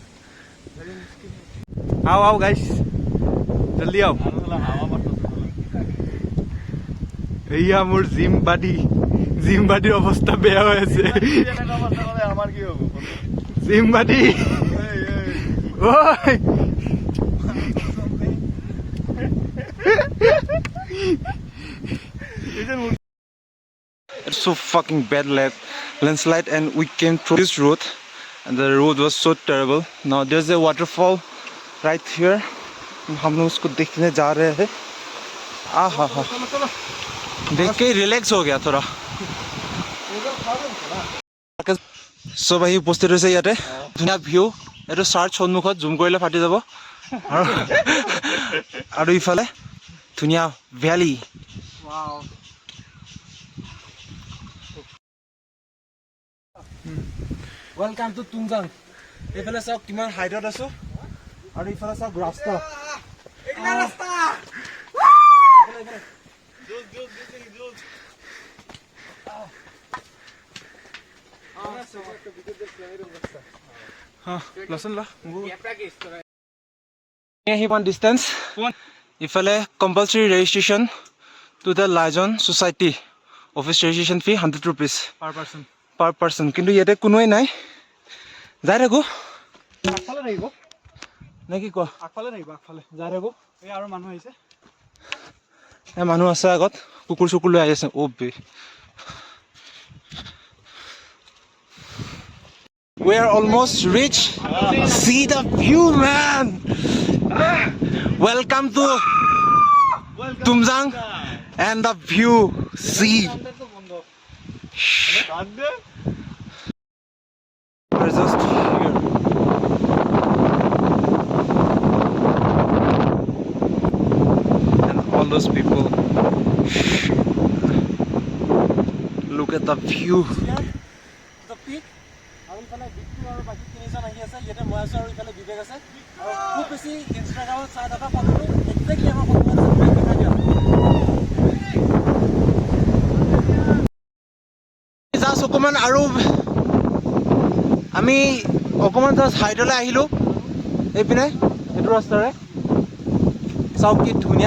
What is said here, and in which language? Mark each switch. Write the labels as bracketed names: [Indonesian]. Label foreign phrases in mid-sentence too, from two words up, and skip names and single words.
[Hindi] आओ आओ गाइज़ जल्दी आओ [Assamese] এয়া মোৰ জিম বাডিৰ অৱস্থা বেয়া হৈ আছে আমাৰ কি হ'ব [English] gym buddy [Assamese] ঐ [English] It's so fucking bad landslide and we came through this road and the road was so terrible. Now there's a waterfall right here. [Hindi] हम लोग उसको देखने जा रहे हैं आहा हा देख के रिलैक्स हो गया थोड़ा [Assamese] সব আহি উপস্থিত হৈছে ইয়াতে ধুনীয়া ভিউ এইটো চাৰ্চ সন্মুখত জুম কৰিলে ফাটি যাব আৰু ইফালে ধুনীয়া ভ্যালি [English] welcome to [Assamese] তুমজাং এইফালে চাওক কিমান হাইটত আছো আৰু ইফালে চাওক ৰাস্তা লচোন ল [English] one distance ইফালে compulsory registration to the Lijon Society office registration fee 100 rupees per person [Assamese] কিন্তু ইয়াতে কোনোই নাই যাই থাকো আগফালে থাকিব নে কি কোৱা আগফালে থাকিব আগফালে যাই থাকো এই আৰু মানুহ আহিছে মানুহ আছে আগত কুকুৰ চুকুৰ লৈ আহি আছে অ বে [English] We are almost reached. See the view, man. Welcome to Tumjang and the view. See. We're just here. And all those people. Look at the view. The peak. [Assamese] ইফালে বিটটো আৰু বাকী তিনিজন আহি আছে ইয়াতে মই আছো আৰু ইফালে বিবেক আছে আৰু খুব বেছি ইনষ্টাগ্ৰামত চাই থকা ফটোটো একজেক্টলি আমাৰ ফটোত দেখা দিয়া জাষ্ট অকণমান আৰু আমি অকণমান জাষ্ট হাইটলৈ আহিলোঁ এইপিনে এইটো ৰাস্তাৰে চাওক কি ধুনীয়া